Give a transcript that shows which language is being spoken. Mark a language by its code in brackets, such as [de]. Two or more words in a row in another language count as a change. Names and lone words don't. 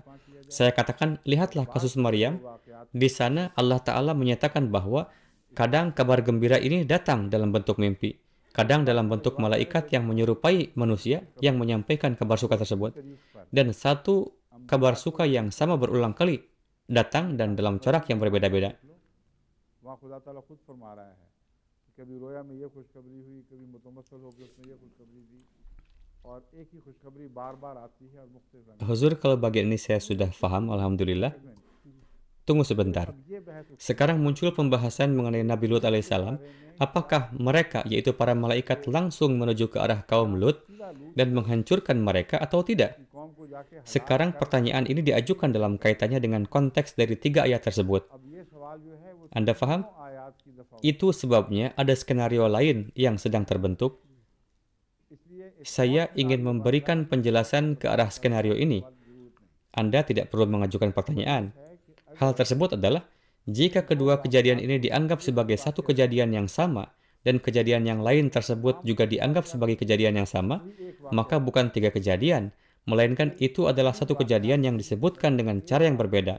[id] Saya katakan, lihatlah kasus Maryam. Di sana Allah Ta'ala menyatakan bahwa kadang kabar gembira ini datang dalam bentuk mimpi, kadang dalam bentuk malaikat yang menyerupai manusia yang menyampaikan kabar suka tersebut. Dan satu kabar suka yang sama berulang kali datang dan dalam corak yang berbeda-beda. [ur] وہاں خدا تعالیٰ خود فرما رہا ہے کہ کبھی رؤیا میں یہ خوشخبری ہوئی، کبھی متمثل ہوکر اس نے یہ خوشخبری دی، اور ایک ہی خوشخبری بار بار آتی ہے اور مختلف رنگ. [id] Huzur, kalau bagian ini saya sudah paham, alhamdulillah. Tunggu sebentar. Sekarang muncul pembahasan mengenai Nabi Lut alaihissalam. Apakah mereka, yaitu para malaikat, langsung menuju ke arah kaum Lut dan menghancurkan mereka atau tidak? [ur] قوم کو جاکے [id] Sekarang pertanyaan ini diajukan dalam kaitannya dengan konteks dari 3 ayat tersebut. [ur] اب یہ سوال جو ہے وہ [id] Anda paham? [ur] آیات کی دفعہ [id] Itu sebabnya ada skenario lain yang sedang terbentuk. [ur] اس لیے [id] Saya ingin memberikan penjelasan ke arah skenario ini. Anda tidak perlu mengajukan pertanyaan. Hal tersebut adalah, jika kedua kejadian ini dianggap sebagai satu kejadian yang sama, dan kejadian yang lain tersebut juga dianggap sebagai kejadian yang sama, maka bukan 3 kejadian, melainkan itu adalah satu kejadian yang disebutkan dengan cara yang berbeda.